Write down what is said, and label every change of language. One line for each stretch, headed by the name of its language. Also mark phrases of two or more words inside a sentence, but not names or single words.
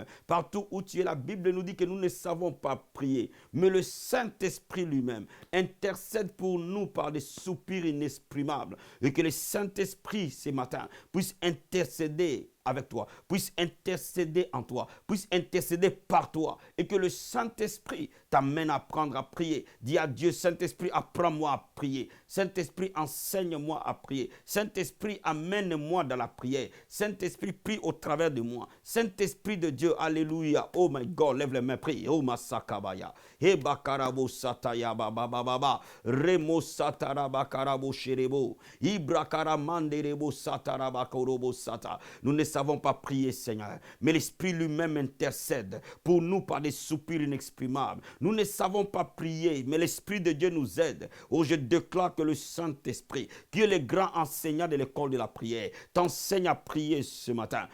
French: Partout où tu es, la Bible nous dit que nous ne savons pas prier, mais le Saint-Esprit lui-même intercède pour nous par des soupirs inexprimables, et que le Saint-Esprit ce matin puisse intercéder avec toi, puisse intercéder en toi, puisse intercéder par toi, et que le Saint-Esprit t'amène à apprendre à prier. Dis à Dieu, Saint-Esprit, apprends-moi à prier. Saint-Esprit, enseigne-moi à prier. Saint-Esprit, amène-moi dans la prière. Saint-Esprit, prie au travers de moi. Saint-Esprit de Dieu, alléluia.
English: Oh my God,
French: lève les mains, prie. Oh masakabaya. Ebakarabo sataya babababa. Remo satarabakarabo sherebo. Ibrakaramanderebo satarabakorobo sata. Nous ne savons pas prier, Seigneur, mais l'Esprit lui-même intercède pour nous par des soupirs inexprimables. Nous ne savons pas prier, mais l'Esprit de Dieu nous aide. Oh, je déclare que le Saint-Esprit, qui est le grand enseignant de l'école de la prière, t'enseigne à prier ce matin.